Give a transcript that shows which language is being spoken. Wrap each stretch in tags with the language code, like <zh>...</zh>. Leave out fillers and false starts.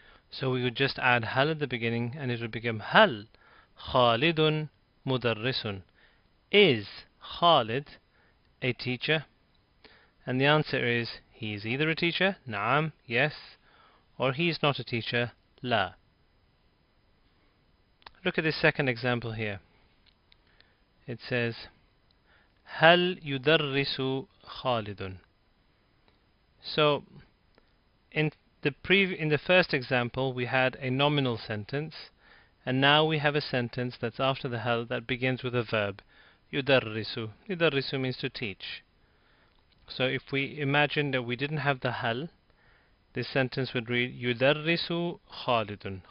<en>So we would just add hal at the beginning and it would become</en> <ar>hal Khalidun mudarrisun.</ar> <en>Is Khalid a teacher? And the answer is he is either a teacher, na'am, yes, or he is not a teacher, la. Look at this second example here. It says</en> <ar>هل يدرس خالد.</ar> <en>So in the first example we had a nominal sentence, and now we have a sentence that's after the hal that begins with a verb.</en> <ar>يدرس.</ar> <en>يدرس means to teach. So if we imagine that we didn't have the hal, this sentence would read</en> <ar>يدرس خالد.</ar>